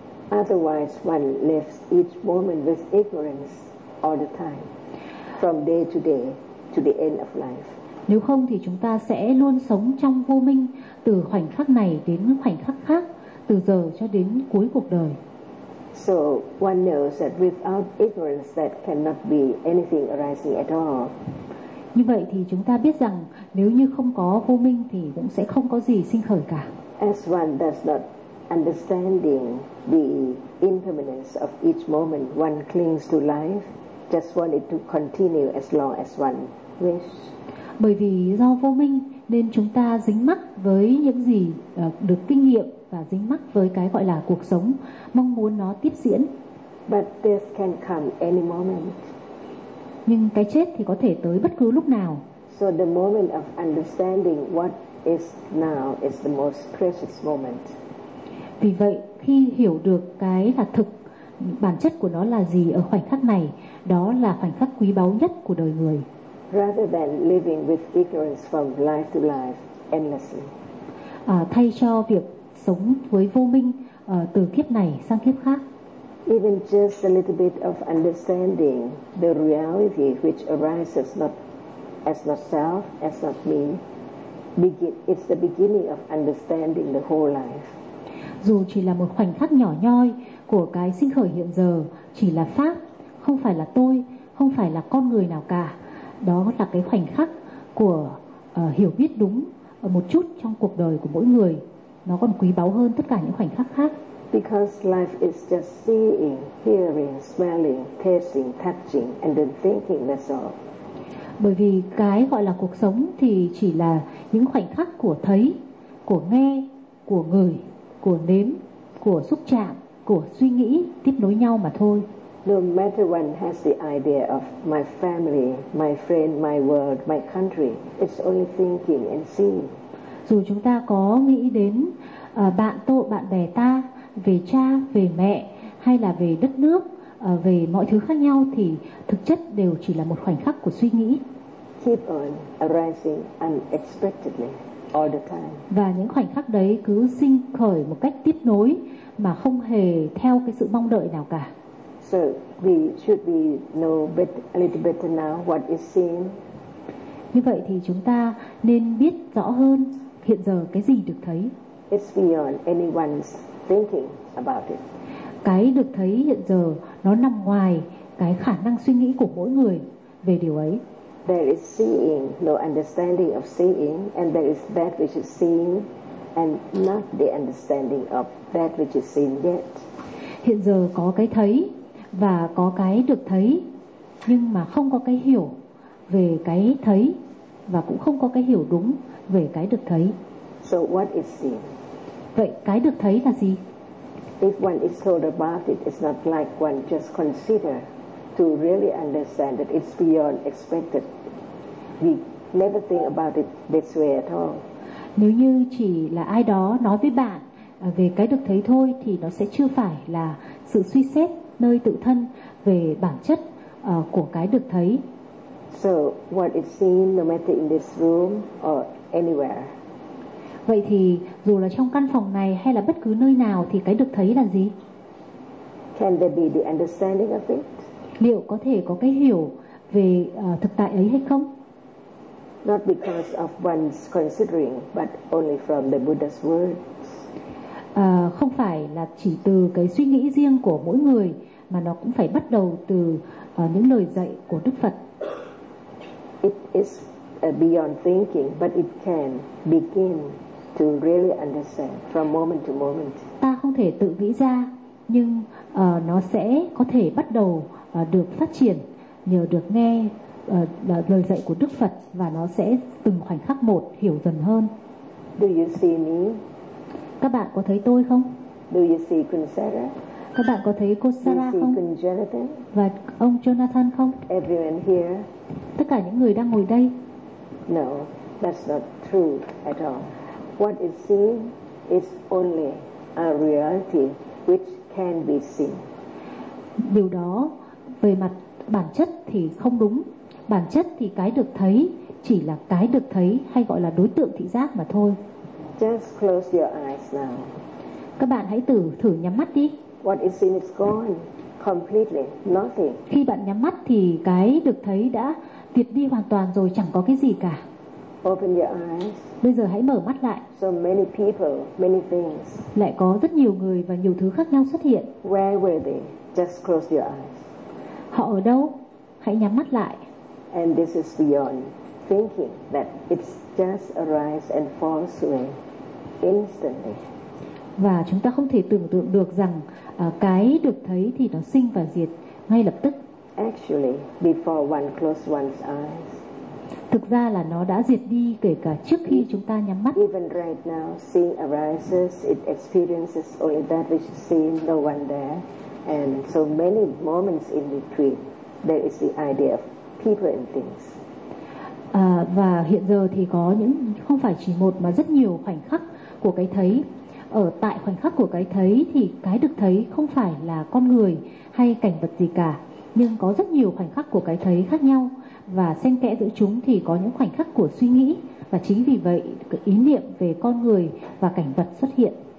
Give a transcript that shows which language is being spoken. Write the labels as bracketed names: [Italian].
[English] Otherwise, one lives each moment with ignorance all the time, from day to day to the end of life. [Vietnamese] Nếu không thì chúng ta sẽ luôn sống trong vô minh từ khoảnh khắc này đến khoảnh khắc khác, từ giờ cho đến cuối cuộc đời. [English] So one knows that without ignorance, that cannot be anything arising at all. [Vietnamese] Như vậy thì chúng ta biết rằng nếu như không có vô minh thì cũng sẽ không có gì sinh khởi cả. [English] As one does not understanding the impermanence of each moment, one clings to life, just want it to continue as long as one wish. [Vietnamese] Bởi vì do vô minh nên chúng ta dính mắc với những gì được kinh nghiệm và dính mắc với cái gọi là cuộc sống, mong muốn nó tiếp diễn. [English] But this can come any moment. [Vietnamese] Nhưng cái chết thì có thể tới bất cứ lúc nào. [English] So the moment of understanding what is now is the most precious moment. [Vietnamese] Vì vậy, khi hiểu được cái là thực, bản chất của nó là gì ở khoảnh khắc này, đó là khoảnh khắc quý báu nhất của đời người. [English] Rather than living with ignorance from life to life endlessly. [Vietnamese] Thay cho việc sống với vô minh từ kiếp này sang kiếp khác. [English] Even just a little bit of understanding the reality which arises not as not self, as not me, it's the beginning of understanding the whole life. [Vietnamese] Dù chỉ là một khoảnh khắc nhỏ nhoi của cái sinh khởi hiện giờ, chỉ là pháp, không phải là tôi, không phải là con người nào cả, đó là cái khoảnh khắc của hiểu biết đúng một chút trong cuộc đời của mỗi người, nó còn quý báu hơn tất cả những khoảnh khắc khác. [English] Because life is just seeing, hearing, smelling, tasting, touching, and then thinking, that's all. [Vietnamese] Bởi vì cái gọi là cuộc sống thì chỉ là những khoảnh khắc của thấy, của nghe, của ngửi, của nếm, của xúc chạm, của suy nghĩ tiếp nối nhau mà thôi. [English] No matter one has the idea of my family, my friend, my world, my country, it's only thinking and seeing. [Vietnamese] Dù chúng ta có nghĩ đến bạn tôi, bạn bè ta, về cha, về mẹ, hay là về đất nước, về mọi thứ khác nhau, thì thực chất đều chỉ là một khoảnh khắc của suy nghĩ. [English] Keep on arising unexpectedly all the time. [Vietnamese] Và những khoảnh khắc đấy cứ sinh khởi một cách tiếp nối mà không hề theo cái sự mong đợi nào cả. [English] So we should be know bit, a little better now what is seen. [Vietnamese] Như vậy thì chúng ta nên biết rõ hơn hiện giờ cái gì được thấy. [English] It's beyond anyone's thinking about it. [Vietnamese] Cái được thấy hiện giờ nó nằm ngoài cái khả năng suy nghĩ của mỗi người về điều ấy. [English] There is seeing, no understanding of seeing, and there is that which is seen, and not the understanding of that which is seen yet. [Vietnamese] Hiện giờ có cái thấy và có cái được thấy, nhưng mà không có cái hiểu về cái thấy và cũng không có cái hiểu đúng về cái được thấy. [English] So what is seen? [Vietnamese] Vậy cái được thấy là gì? [English] If one is told about it, it's not like one just consider to really understand that it's beyond expected. We never think about it this way at all. [Vietnamese] Nếu như chỉ là ai đó nói với bạn về cái được thấy thôi, thì nó sẽ chưa phải là sự suy xét nơi tự thân về bản chất của cái được thấy. [English] So what is seen, no matter in this room or anywhere. [Vietnamese] Vậy thì dù là trong căn phòng này hay là bất cứ nơi nào thì cái được thấy là gì? [English] Can there be the understanding of it? [Vietnamese] Liệu có thể có cái hiểu về thực tại ấy hay không? [English] Not because of one's considering, but only from the Buddha's words. [Vietnamese] Không phải là chỉ từ cái suy nghĩ riêng của mỗi người, mà nó cũng phải bắt đầu từ những lời dạy của Đức Phật. [English] It is beyond thinking, but it can begin to really understand from moment to moment. [Vietnamese] Ta không thể tự nghĩ ra, nhưng nó sẽ có thể bắt đầu được phát triển nhờ được nghe lời dạy của Đức Phật, và nó sẽ từng khoảnh khắc một hiểu dần hơn. [English] Do you see me? [Vietnamese] Các bạn có thấy tôi không? [English] Do you see Kunsara? [Vietnamese] Các bạn có thấy cô Sarah không? [English] Do you see Jonathan? [Vietnamese] Và ông Jonathan không? [English] Everyone here? [Vietnamese] Tất cả những người đang ngồi đây? [English] No, that's not true at all. What is seen is only a reality which can be seen. [Vietnamese] Điều đó về mặt bản chất thì không đúng. Bản chất thì cái được thấy chỉ là cái được thấy, hay gọi là đối tượng thị giác mà thôi. [English] Just close your eyes now. [Vietnamese] Các bạn hãy thử nhắm mắt đi. [English] What is seen is gone completely, nothing. [Vietnamese] Khi bạn nhắm mắt thì cái được thấy đã tuyệt đi hoàn toàn rồi, chẳng có cái gì cả. [English] Open your eyes. [Vietnamese] Bây giờ hãy mở mắt lại. [English] So many people, many things. [Vietnamese] Lại có rất nhiều người và nhiều thứ khác nhau xuất hiện. [English] Where were they? Just close your eyes. [Vietnamese] Họ ở đâu? Hãy nhắm mắt lại. [English] And this is beyond thinking that it's just arise and falls away instantly. [Vietnamese] Và chúng ta không thể tưởng tượng được rằng cái được thấy thì nó sinh và diệt ngay lập tức. [English] Actually, before one close one's eyes. [Vietnamese] Thực ra là nó đã diệt đi kể cả trước khi chúng ta nhắm mắt. [English] Even right now, seeing arises, it experiences only that which is seen, no one there. And so many moments in between, there is the idea of people and things. [Vietnamese] Và hiện giờ thì có những không phải chỉ một mà rất nhiều khoảnh khắc của cái thấy. Ở tại khoảnh khắc của cái thấy thì cái được thấy không phải là con người hay cảnh vật gì cả, nhưng có rất nhiều khoảnh khắc của cái thấy khác nhau, và xen kẽ giữa chúng thì có những khoảnh khắc của suy nghĩ, và chính vì vậy ý niệm về con người và cảnh vật xuất hiện.